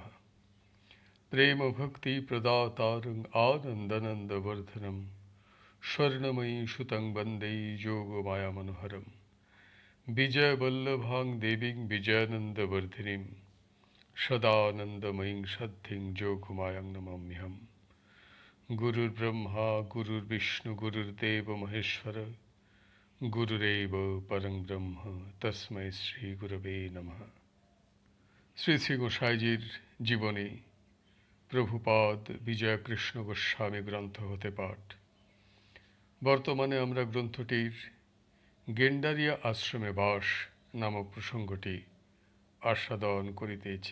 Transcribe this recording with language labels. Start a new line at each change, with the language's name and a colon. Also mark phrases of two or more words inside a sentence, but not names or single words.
Sanskrit: प्रेम भक्ति प्रदातारं आनंदनंद वर्धनम स्वर्णमयी सुतं वंदे योगमाया मनोहरम विजय वल्लभां देवीं विजयानंद वर्धिनीं सदानंदमयीं सद्धिं योगमायां नमाम्यहम्। गुरुर्ब्रह्मा गुरुर्विष्णु गुरुर्देव महेश्वर गुरुरेव परं ब्रह्म तस्मै श्री गुरवे नमः।
Bangla: শ্রী শ্রী গোসাইজির জীবনী প্রভুপাদ বিজয় কৃষ্ণ গোস্বামী গ্রন্থ হতে পাঠ। বর্তমানে আমরা গ্রন্থটির গেন্ডারিয়া আশ্রমে বাস নামক প্রসঙ্গটি আস্বাদন করিতেছি।